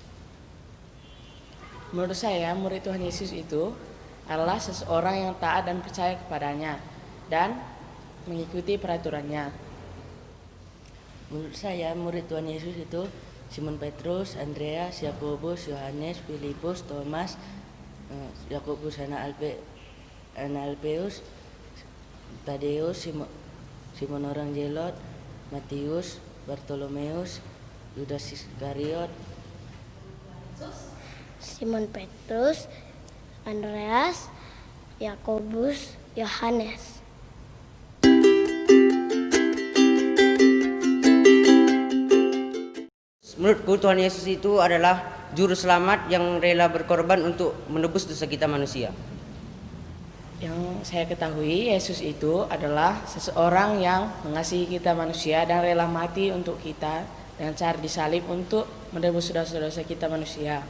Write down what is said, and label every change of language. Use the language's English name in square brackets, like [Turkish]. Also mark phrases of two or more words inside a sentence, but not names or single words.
[Indonesian] Menurut saya, murid Tuhan Yesus itu adalah seseorang yang taat dan percaya kepadanya dan mengikuti peraturannya. Menurut saya, murid Tuhan Yesus itu Simon Petrus, Andreas, Yakobus, Yohanes, Filipus, Thomas, Yakobus anak Alpeus, Tadeus, Simon orang Zelot, Matius, Bartolomeus, Yudas Iskariot, Simon Petrus, Andreas, Yakobus, Yohanes. Menurutku Tuhan Yesus itu adalah juru selamat yang rela berkorban untuk menebus dosa kita manusia. Yang saya ketahui, Yesus itu adalah seseorang yang mengasihi kita manusia dan rela mati untuk kita dengan cara disalib untuk menebus dosa-dosa kita manusia.